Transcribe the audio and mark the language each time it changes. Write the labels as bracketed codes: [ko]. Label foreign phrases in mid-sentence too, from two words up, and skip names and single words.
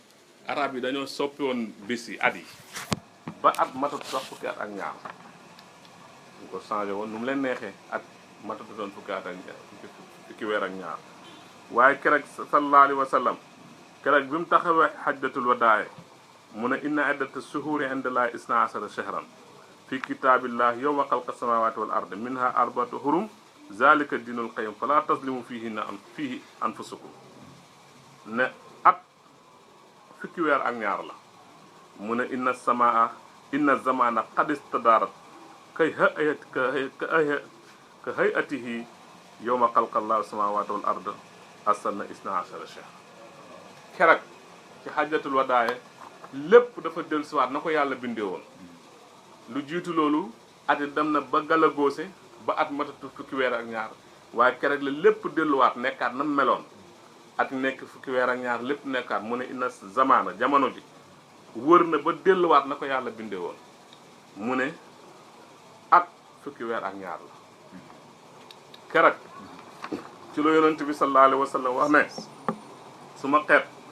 [wo] yi dañoo soppi woon bis yi at yi ba at matatu sax fukki at ak ñaar ñu ko changé woon nu mu leen neexee at matatu doon fukki at ak fukki weer ak ñaar waaye keroog [ar] صلى الله عليه وسلم [wo] keroog bi mu taxawee xajjatul wadaaye mu ne [ar] إن عدة الشهور عند الله اثنا عشر شهرا في كتاب الله يوم خلق السماوات والأرض منها أربعة حرم ذلك الدين القيم فلا تظلموا فيه أنفسكم [wo] ne at fukki weer ak ñaar la mu ne [ar] إن الزمان قد استدار كهيئته يوم خلق الله السماوات والأرض السنة اثنا عشر شهر [wo] keroog ci xajjatul wadaaye lépp dafa dellusiwaat na ko yàlla bindee woon lu jiitu loolu at yi dem na ba galagoose ba at matatu fukki weer ak ñaar waaye keroog la lépp delluwaat nekkaat na meloon at nekk fukki weer ak ñaar lépp nekkaat mu ne [ar] إن الزمان [wo] jamono ji wër na ba delluwaat na ko yàlla bindee woon mu ne at fukki weer ak ñaar la keroog ci la yonent bi [ar] صلى الله عليه وسلم [wo] wax ne suma xeet